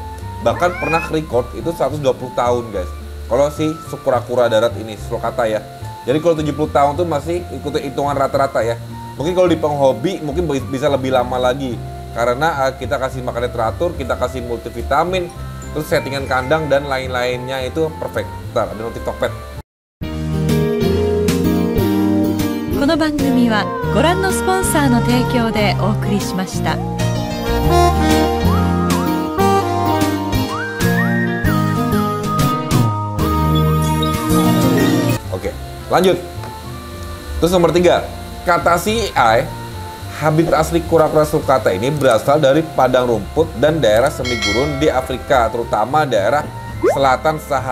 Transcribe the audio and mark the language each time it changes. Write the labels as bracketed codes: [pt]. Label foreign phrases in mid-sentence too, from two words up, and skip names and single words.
[id] Bahkan pernah record itu 120 tahun guys. Kalau si kura-kura darat ini, sulcata ya. Jadi kalau 70 tahun tuh masih ikuti hitungan rata-rata ya. Mungkin kalau di penghobi mungkin bisa lebih lama lagi, karena kita kasih makannya teratur, kita kasih multivitamin, terus settingan kandang dan lain-lainnya itu perfect. Bentar, ada notif Tokped. [ja] この番組はご覧のスポンサーの提供でお送りしました。 [id] Oke, lanjut. Terus nomor 3. Kata si AI, habitat asli kura-kura sulcata ini berasal dari padang rumput dan daerah semi gurun di Afrika, terutama daerah selatan Sahara.